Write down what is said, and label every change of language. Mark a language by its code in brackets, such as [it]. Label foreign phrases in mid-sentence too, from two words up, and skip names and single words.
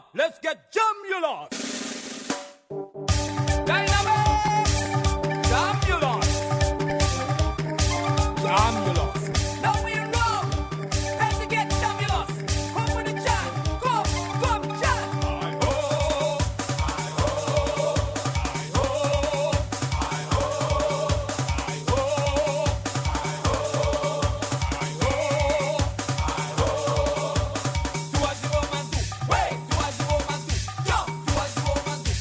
[en] Let's get jamulous. Dynamics, jamulous, jamulous. Now we run. Time to get jamulous. Come with the chant. Come, chant. I ho, I ho, I ho, I ho, I ho, I ho. Do as you want man do. Wait. Do as you want man do. Jump. Do as you want man